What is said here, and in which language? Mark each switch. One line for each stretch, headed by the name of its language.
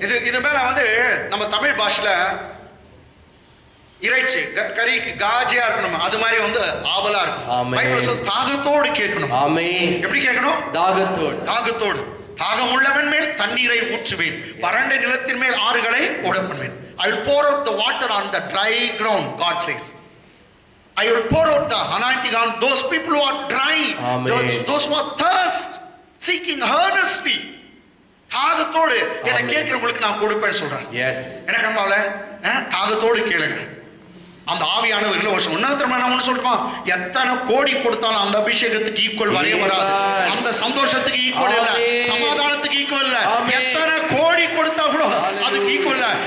Tamil: இது மேல நம்ம தமிழ் பாஷையில இறைச்சி கறிக்கு காஜியா இருக்கணும், அது மாதிரி ஆவலா இருக்கணும். பைபிள் சொல்ல தாகத்தோடு கேட்கணும். ஆமென். எப்படி கேட்கணும்? தாகத்தோடு. தாகம் உள்ளவன் மேல் தண்ணீரை ஊற்றுவேன், வறண்ட நிலத்தின் மேல் ஆறுகளை ஓடப்பண்ணுவேன்.
English: I will pour out the water on the dry ground, God says. I will pour out the anointing on those people who are dry, those who are thirst, seeking earnestly.
Tamil: தாகத்தோடு என்ன கேட்கிறவங்களுக்கு நான் கொடுப்பேன்னு சொல்றேன். எனக்கு அன்பால தாகத்தோடு கேளுங்க. அந்த ஆவியானவர்கள் ஒன்னு சொல்றோம், எத்தனை கோடி கொடுத்தாலும் அந்த அபிஷேகத்துக்கு ஈக்குவல் வரைய வராது. அந்த சந்தோஷத்துக்கு ஈக்குவல் இல்ல, சமாதானத்துக்கு ஈக்குவல் இல்ல. எத்தனை கோடி கொடுத்தா கூட அதுக்கு ஈக்குவல் இல்ல.